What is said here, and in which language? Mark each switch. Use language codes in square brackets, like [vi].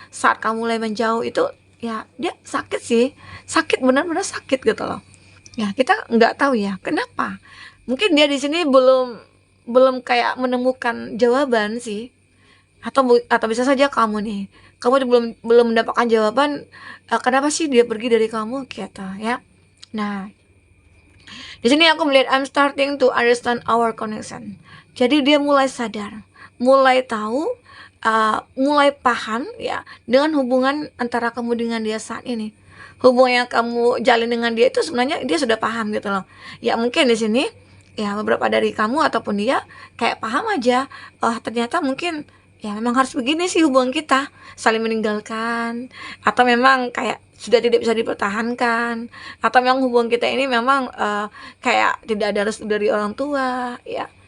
[id] Saat kamu mulai menjauh itu ya dia sakit sih, sakit benar-benar sakit gitu loh. Ya kita nggak tahu ya kenapa. Mungkin dia di sini belum kayak menemukan jawaban sih, atau bisa saja kamu nih, kamu tuh belum belum mendapatkan jawaban, kenapa sih dia pergi dari kamu gitu ya. Nah, di sini aku melihat [en] I'm starting to understand our connection. [id] Jadi dia mulai sadar, mulai tahu, mulai paham ya dengan hubungan antara kamu dengan dia saat ini. Hubungan yang kamu jalin dengan dia itu sebenarnya dia sudah paham gitu loh. Ya mungkin di sini ya beberapa dari kamu ataupun dia kayak paham aja, oh ternyata mungkin ya memang harus begini sih hubungan kita, saling meninggalkan, atau memang kayak sudah tidak bisa dipertahankan, atau memang hubungan kita ini memang kayak tidak ada restu dari orang tua ya.